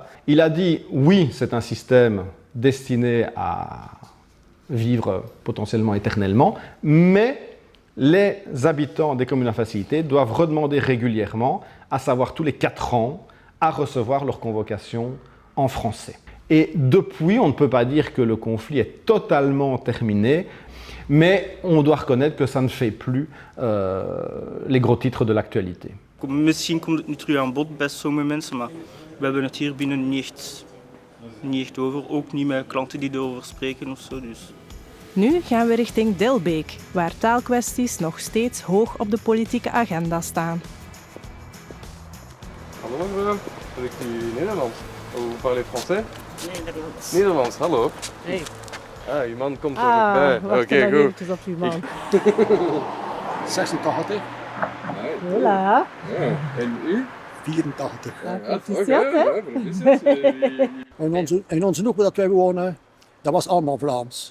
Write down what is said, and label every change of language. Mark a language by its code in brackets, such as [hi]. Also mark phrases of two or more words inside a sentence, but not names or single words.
[fr] Il a dit oui, c'est un système destiné à vivre potentiellement éternellement, mais les habitants des communes à facilité doivent redemander régulièrement, à savoir tous les 4 ans, à recevoir leur convocation en français. Et depuis, on ne peut pas dire que le conflit est totalement terminé, mais on doit reconnaître que ça ne fait plus les gros titres de l'actualité. [nl] Misschien komt het nu terug aan bod bij sommige mensen, maar we hebben het hier binnen niet echt over. Ook niet met klanten die erover spreken of zo. Dus. Nu gaan we richting Dilbeek, waar taalkwesties nog steeds hoog op de politieke agenda staan. Hallo mevrouw, spreekt u Nederlands? [fr] Vous parlez français? [nl] Nederlands. Nederlands, hallo. Hey. Ah, uw man komt er ook bij. Oké, goed. Even op uw man. 86. Voilà. Ja. En u? 84. Proficiat, hè? En onze hoek dat wij wonen, dat was allemaal Vlaams.